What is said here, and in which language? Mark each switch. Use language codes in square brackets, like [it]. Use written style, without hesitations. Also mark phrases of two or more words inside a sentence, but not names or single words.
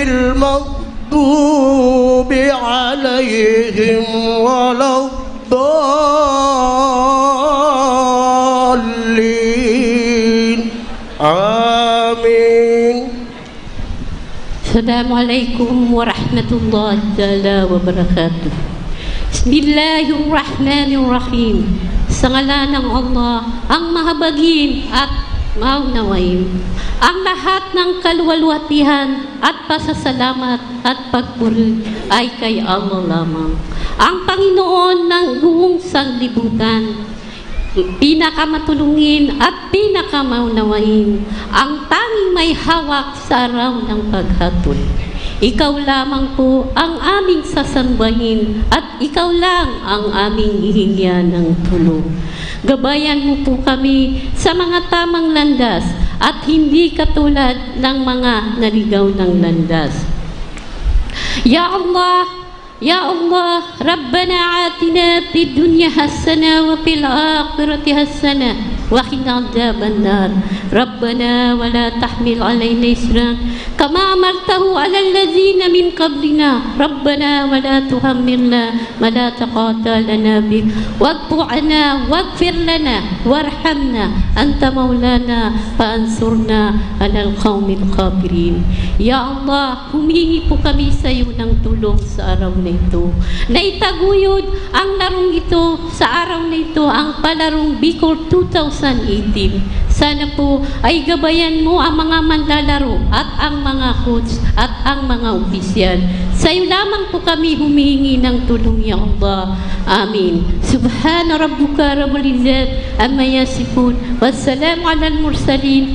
[ar] المغضوب عليهم ولا الضالين آمين. السلام عليكم ورحمة الله تعالى وبركاته. بسم الله الرحمن الرحيم. [tl] Sa ngalan ng Allah, ang mahabagin at maunawain. Ang lahat ng kaluwalhatian at pasasalamat at pagpuri ay kay Allah lamang. Ang Panginoon ng buong sanglibutan, pinakamatulungin at pinakamaunawain, ang tanging may hawak sa araw ng paghatol. Ikaw lamang po ang aming sasambahin at ikaw lang ang aming hihingyan ng tulong. Gabayan mo po kami sa mga tamang landas at hindi katulad ng mga naligaw ng landas. Ya Allah, [ar] يا الله ربنا آتنا في الدنيا حسنة وفي الآخرة حسنة وقنا عذاب النار ربنا ولا تحمل علينا إصرا كما أمرته على الذين من قبلنا ربنا ولا تحملنا ما لا طاقة لنا به واعف عنا واغفر لنا وارحمنا أنت مولانا فانصرنا على القوم الكافرين. [tl] Ya Allah, humingi po kami sa iyo ng tulong sa araw na ito. Na itaguyod ang larong ito sa araw na ito, ang Palarong Bicol 2018. Sana po ay gabayan mo ang mga manlalaro at ang mga coach at ang mga opisyal. Sa iyo lamang po kami humihingi ng tulong, Ya Allah. Amin. [ar] سبحان ربك رب العزة عما يصفون. والسلام على المرسلين.